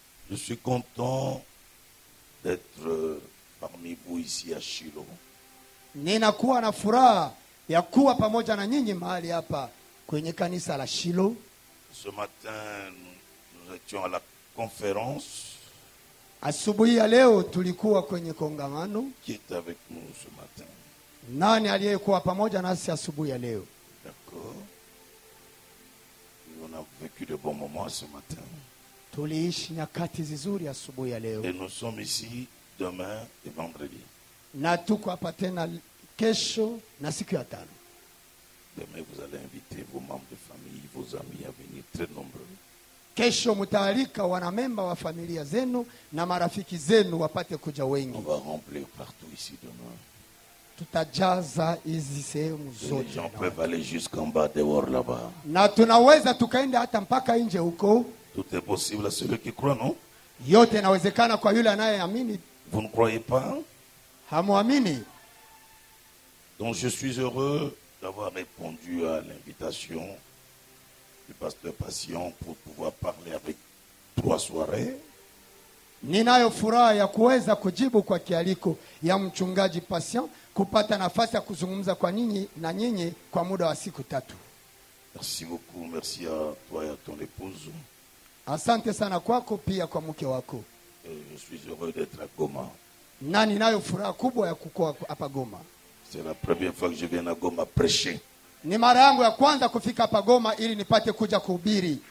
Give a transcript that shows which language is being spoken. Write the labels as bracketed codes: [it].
[fr] Je suis content d'être parmi vous ici à Shiloh. [sw] Ninakuwa na furaha ya kuwa pamoja na nyinyi mahali hapa kwenye kanisa la Shiloh. [fr] Ce matin, nous étions à la conférence. [sw] Asubuhi ya leo tulikuwa kwenye kongamano. [fr] Qui est avec nous ce matin? [sw] Nani aliyekuwa pamoja nasi asubuhi ya leo? [fr] D'accord. On a vécu de bons moments ce matin. [sw] Tuliishi nyakati nzuri asubuhi ya leo. [fr] Et nous sommes ici demain et vendredi. [sw] Na tuko hapa tena kesho na siku ya tano. [fr] Demain, vous allez inviter vos membres de famille, vos amis à venir très nombreux. [sw] Kesho mtaalika wanamemba wa familia zenu na marafiki zenu wapate kuja wengi. [fr] On va remplir partout ici demain. [sw] Tutajaza hizi sehemu zote. [fr] Les gens peuvent aller jusqu'en bas dehors là-bas. [sw] Na tunaweza tukaenda hata mpaka nje huko. [fr] Tout est possible à celui qui croit, non? [sw] Yote inawezekana kwa yule anayeamini. [fr] Vous ne croyez pas? [sw] Hamuamini? [fr] Donc je suis heureux d'avoir répondu à l'invitation du pasteur Patient pour pouvoir parler avec 3 soirées. [sw] Ninayo furaha ya kuweza kujibu kwa kialiko ya mchungaji Patient kupata nafasi ya kuzungumza kwa nyinyi na nyinyi kwa muda wa siku 3. [fr] Merci beaucoup, merci à toi et à ton épouse. [sw] Asante sana kwako pia kwa mke wako. [fr] Je suis heureux d'être à Goma. [sw] Na ninayo furaha kubwa ya kukua hapa Goma. [fr] C'est la première fois que je viens à Goma prêcher. [sw] Ni mara yangu ya kwanza kufika hapa Goma ili nipate kuja kuhubiri.